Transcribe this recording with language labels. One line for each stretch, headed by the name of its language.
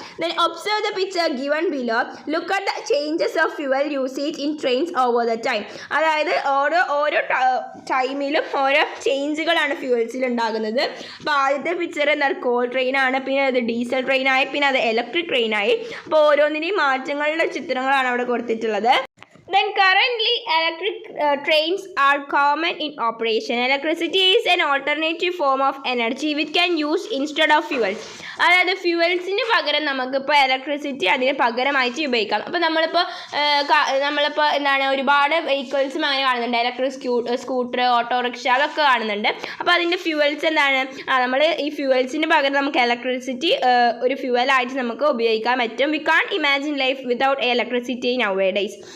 English: Then observe the picture given below. Look at the changes of fuel usage in trains over the time.
Malayalam: അതായത് ഓരോ ടൈമിലും ഓരോ ചേഞ്ചുകളാണ് ഫ്യൂവൽസിൽ ഉണ്ടാകുന്നത്. അപ്പോൾ ആദ്യത്തെ പിക്ചർ എന്നാൽ കോൾ ട്രെയിനാണ്, പിന്നെ അത് ഡീസൽ ട്രെയിനായി, പിന്നെ അത് ഇലക്ട്രിക് ട്രെയിനായി. അപ്പോൾ ഓരോന്നിനെയും മാറ്റങ്ങളുടെ ചിത്രങ്ങളാണ് അവിടെ കൊടുത്തിട്ടുള്ളത്.
English: Then currently electric trains are common in operation. Electricity is an alternative form of energy which can use instead of fuels.
Malayalam: അതായത് ഫ്യൂവൽസിന് പകരം നമുക്കിപ്പോൾ ഇലക്ട്രിസിറ്റി അതിന് പകരമായിട്ട് ഉപയോഗിക്കാം. അപ്പോൾ നമ്മളിപ്പോൾ എന്താണ് ഒരുപാട് വെഹിക്കിൾസും അങ്ങനെ കാണുന്നുണ്ട്, ഇലക്ട്രിക് സ്കൂട്ടർ, ഓട്ടോറിക്ഷ, അതൊക്കെ കാണുന്നുണ്ട്. അപ്പോൾ അതിൻ്റെ ഫ്യൂവൽസ് എന്താണ്? നമ്മൾ ഈ ഫ്യൂവൽസിന് പകരം നമുക്ക് ഇലക്ട്രിസിറ്റി ഒരു ഫ്യൂവലായിട്ട് നമുക്ക് ഉപയോഗിക്കാൻ പറ്റും.
English: We can't imagine life without electricity nowadays.